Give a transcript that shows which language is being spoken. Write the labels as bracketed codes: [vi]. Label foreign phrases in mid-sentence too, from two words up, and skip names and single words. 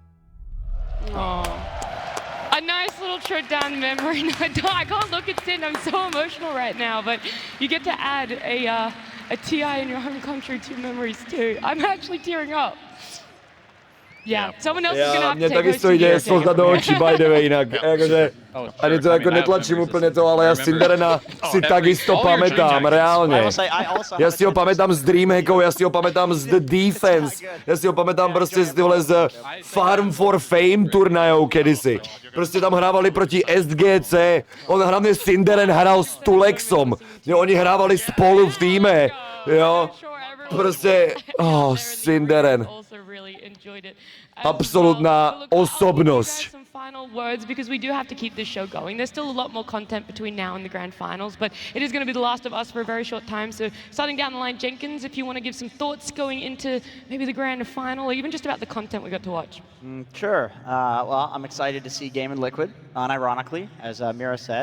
[en] A nice little trip down memory. I can't look at Sin. I'm so emotional right now. But you get to add a TI in your home country to memories too. I'm actually tearing up. Yeah, someone else is gonna have to [cs] Mně [en] take [cs] taky stojí děje slza do očí, [en] by the way, [cs] jinak. [sk] Jakože, ani to jako netlačím úplně to, ale já Cinderena si takisto pamätám, reálně. Já si ho pamätám z Dreamhackou, já si ho pamätám z The Defense, já si ho pamätám prostě z tyhle z Farm for Fame turnajou kedysi. Prostě tam hrávali proti SGC, on hlavně Cinderen hrál s Tulexom, jo, oni hrávali spolu v týme, jo. Prostě, Cinderen. Absolutná osobnosť. [en] Final words, because we do have to keep this show going. There's still a lot more content between now and the grand finals, but it is going to be the last of us for a very short time. So starting down the line, Jenkins, if you want to give some thoughts going into maybe the grand final, or even just about the content we got to watch. Sure. Well, I'm excited to see Game and Liquid, unironically, as Mira said.